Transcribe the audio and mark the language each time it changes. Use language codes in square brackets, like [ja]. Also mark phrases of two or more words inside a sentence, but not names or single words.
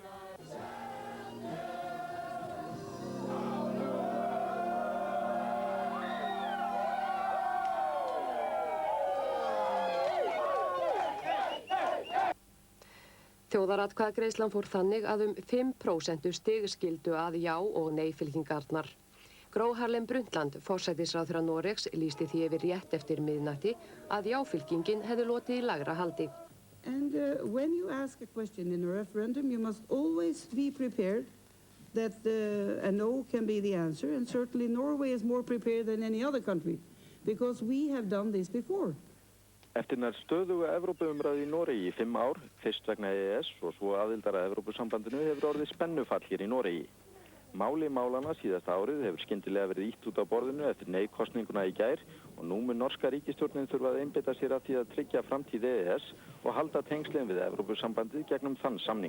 [is] Þjóðaratkvæðagreiðslan fór þannig að 5% stig skildu að já- og nei-fylkingarnar. Gro Harlem Brundtland, forsætisráðherra Noregs, lýsti því yfir rétt eftir miðnætti að já-fylkingin hefði lotið í lægra haldi. [en] And when you ask a question in a referendum, you must always be prepared that a no can be the answer, and certainly Norway is more prepared than any other country, because we have done this before. [is] Eftir nær stöðuga Evrópuumræðu í Noregi í 5 ár, fyrst vegna EES og svo aðildar að Evrópusambandinu, hefur orðið spennufall hér í Noregi. Máli málana síðasta árið hefur skyndilega verið ýtt út á borðinu eftir nei-kosninguna í gær og nú mun norska ríkisstjórnin þurfa að einbeita sér að því að tryggja framtíð EES og halda tengslin við Evrópusambandið gegnum þann samning.